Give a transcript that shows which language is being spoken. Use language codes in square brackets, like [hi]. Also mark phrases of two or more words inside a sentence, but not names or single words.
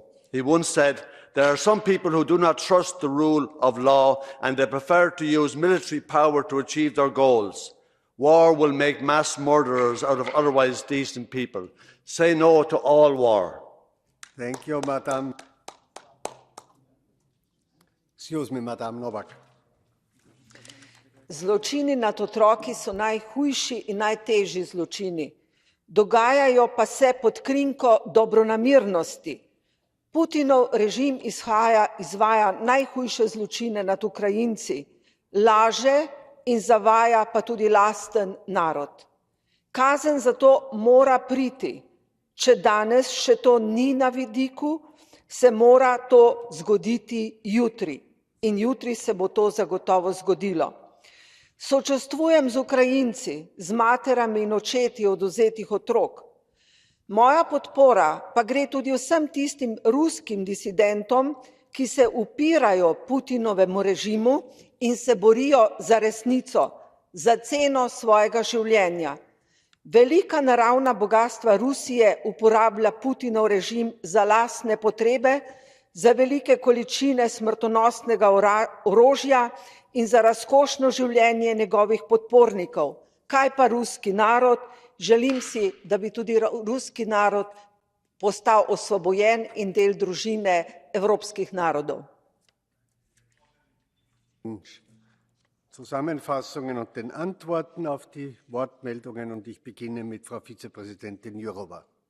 [en] He once said, "There are some people who do not trust the rule of law and they prefer to use military power to achieve their goals. War will make mass murderers out of otherwise decent people. Say no to all war." Thank you, Madam. Excuse me, Madam Novak. [sl] Zločini nad otroki so najhujši in najtežji zločini. Dogajajo pa se pod krinko dobronamernosti. Putinov režim izvaja najhujše zločine nad Ukrajinci, laže in zavaja pa tudi lasten narod. Kazen za to mora priti. Če danes še to ni na vidiku, se mora to zgoditi jutri. In jutri se bo to zagotovo zgodilo. Sočustvujem z Ukrajinci, z materami in očeti odvzetih otrok. Moja podpora pa gre tudi vsem tistim ruskim disidentom, ki se upirajo Putinovemu režimu in se borijo za resnico, za ceno svojega življenja. Velika naravna bogastva Rusije uporablja Putinov režim za lastne potrebe, za velike količine smrtonosnega orožja in za razkošno življenje njegovih podpornikov. Kaj pa ruski narod? Želim si, da bi tudi ruski narod postal osvobojen in del družine evropskih narodov. [de] Zusammenfassungen und den Antworten auf die Wortmeldungen. Und ich beginne mit Frau Vizepräsidentin Jourová.